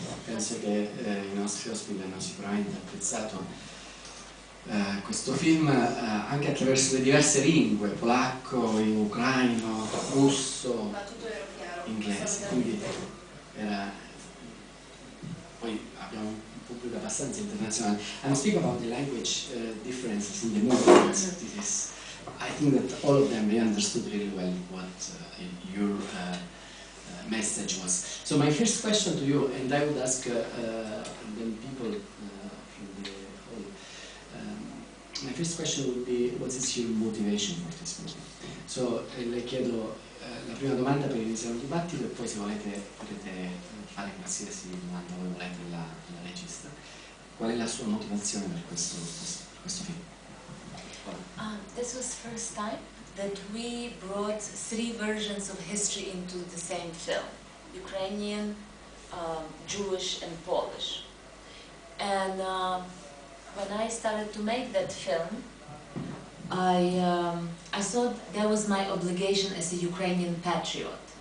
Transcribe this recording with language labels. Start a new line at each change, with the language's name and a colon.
Italian: Penso che i nostri ospiti hanno sicuramente apprezzato questo film anche attraverso le diverse lingue, polacco, ucraino, russo, inglese, quindi poi abbiamo un pubblico abbastanza internazionale.
English: I'm speaking about the language differences in the movies. I think that all of them, they understood really well what your message was. So my first question to you, and I would ask then people from the hall, my first question would be, what is your motivation for this movie?
Italian: So le chiedo la prima domanda per iniziare il dibattito e poi se volete potete fare qualsiasi domanda voi volete alla regista. Qual è la sua motivazione per questo film?
English: This was the first time that we brought 3 versions of history into the same film: Ukrainian, Jewish and Polish. And when I started to make that film, I thought that was my obligation as a Ukrainian patriot.